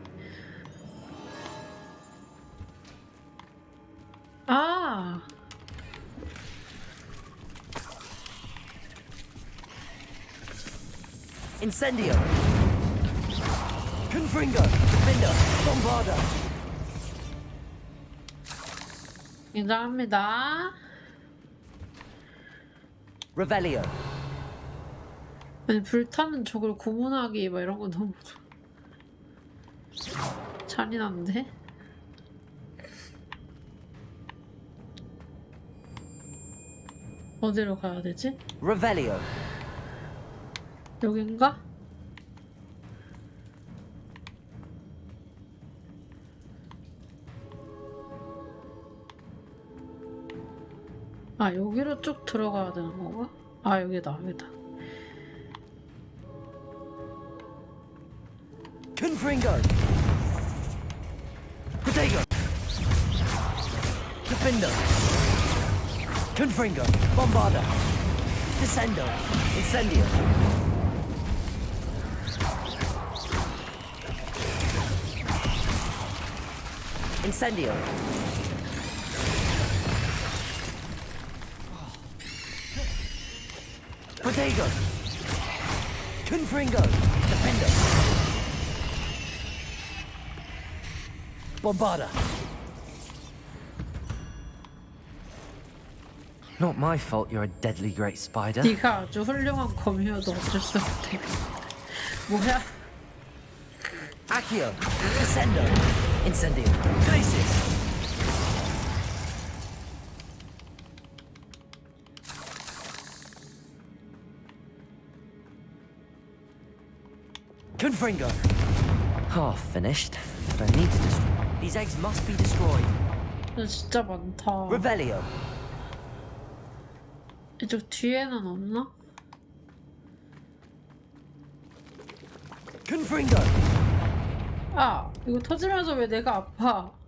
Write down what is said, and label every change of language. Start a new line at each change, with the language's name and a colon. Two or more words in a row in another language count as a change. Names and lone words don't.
Korean: 아! Incendio. Confringo. Defender. Bombarda. 인정합니다. Revelio. 아니, 불타는 적을 고문하기 막 이런 거 너무 잔인한데? 어디로 가야 되지? Revelio. 여긴가? 아, 여기로 쭉 들어가야 되는 건가? 아, 여기다, 여기다. Confringo. Protego. Defender. Confringo. Bombarda. Descendo. Incendio. Incendio. Protego. Confringo. Defender. Bombarda.
English: Not my fault you're a deadly great spider.
Korean: 네가 아주 훌륭한 거미여도 어쩔 수 없대. 뭐야? Accio. Descendo. Incendio. Glacius. Confringo.
English: Half finished, but I need to destroy. These eggs must be destroyed.
Korean: 진짜 많다. Revelio. 이쪽 뒤에는 없나? Confringo. 아, 이거 터지면서 왜 내가 아파?